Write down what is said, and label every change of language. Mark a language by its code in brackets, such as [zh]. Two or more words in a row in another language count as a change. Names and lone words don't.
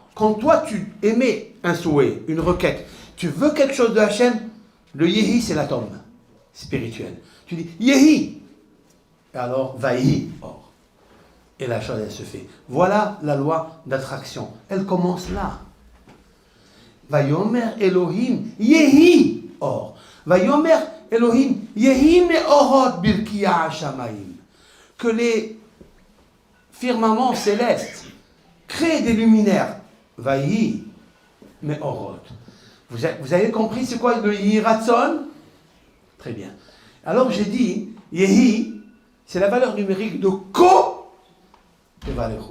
[fr] Quand toi tu émets un souhait, une requête, tu veux quelque chose de Hachem, le Yehi c'est l'atome spirituel. Tu dis Yehi. Et alors [he] ויהי אור. [fr] Et la chose elle se fait. Voilà la loi d'attraction. Elle commence là. [he] ויאמר אלהים יהי אור. ויאמר אלהים יהי מארת ברקיע השמים. [fr] Que les firmaments célestes créent des luminaires. [he] ויהי מארת. [fr] Vous avez compris c'est quoi le Yiratson? Très bien. Alors j'ai dit, Yehi, c'est la valeur numérique de Ko de Valéro.